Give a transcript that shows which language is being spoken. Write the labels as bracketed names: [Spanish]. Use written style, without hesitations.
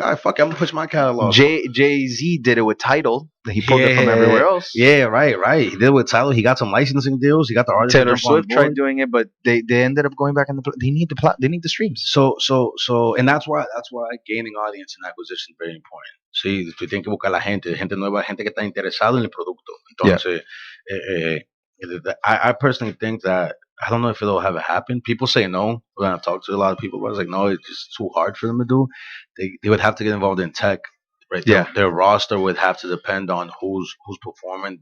[English] All right, fuck it, I'm gonna push my catalog. Jay-Z did it with Tidal. He pulled it from everywhere else. Yeah, right. He did it with Tidal. He got some licensing deals. He got the artists. Taylor Swift tried doing it, but they ended up going back in they need the streams. So, and that's why gaining audience and acquisition is very important. [Spanish] Sí, tú tienes que buscar la gente nueva, gente que está interesada en el producto. Entonces, [English] I personally think that, I don't know if it'll ever happen. People say no. When I talk to a lot of people, I was like, no, it's just too hard for them to do. They would have to get involved in tech. Right. Yeah. Their roster would have to depend on who's performing.